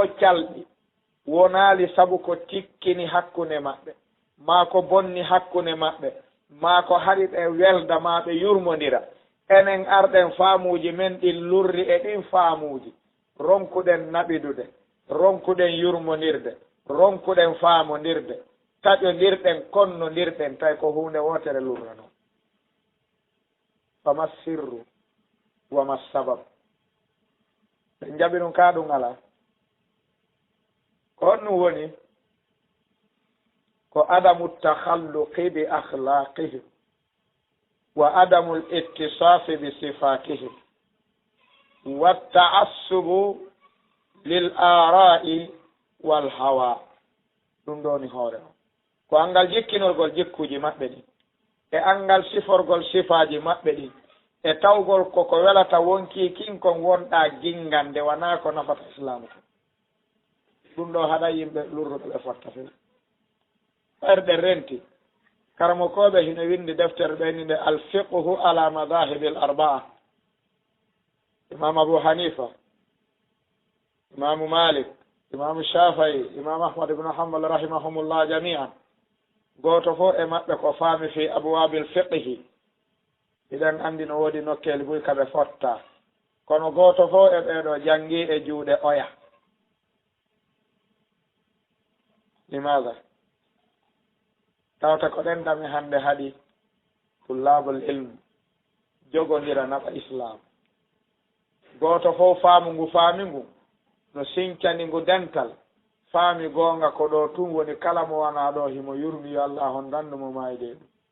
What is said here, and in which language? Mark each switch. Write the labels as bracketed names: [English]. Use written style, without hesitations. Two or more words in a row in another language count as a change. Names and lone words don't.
[Fula] calɗi wonaali sabu ko tikkini hakkunde maɓɓe maa ko bonni hakkunde maɓɓe maa ko haɗi ɓe welda maa ɓe yurmodira enen arɗen faamuuji men ɗin lurri e ɗin faamuuji ronkuɗen naɓidude ronkuɗen yurmonirde ronkuɗen faamondirde taƴondirɗen konnondirɗen tawi ko hunde wotere lurra noon [Arabic] فما سرّ وما سبب [Fula] ɓe jaɓi ɗum ka ɗum ala ko honɗum woni ko [Arabic] عدم التخلق بأخلاقهم وعدم الاتصاف بصفاتهم والتعصب للآراء والهوى [Fula] ɗum ɗo ni hoore o ko angal jikkinorgol jikkuji maɓɓe ɗin e angal siforgol sifaji maɓɓe ɗin e tawgol koko welata wonki kinkon wonɗa gingande wona ko nafata islamu ko ɗum ɗo haɗa yimɓe lurruɓe ɓe fotta fe ɓerɗe renti karamokoɓe hino windi deftere ɓeni nde [Arabic] الفقه على المذاهب الأربعة [Fula] imam abou hanifa imamu malik imamu shafii imam ahmad ibnu hambal [Arabic] رحمهم الله جميعا [Fula] goto fof e maɓɓe ko faami [Arabic] في أبواب الفقه [Fula] iɗen andi no woodi nokkeli buy kaɓe fotta kono goto fof e ɓeeɗo jangi e juuɗe oya limaga tawta ko ɗen dami hande haɗi [Arabic] طلاب العلم [Fula] jogodira naɓa islam goto fof faamu ngu faami ngu no sincani ngu dental faami goonga ko ɗo tun woni kala mo wona ɗo himo yurmi yo allah on dandumo mayde ɗum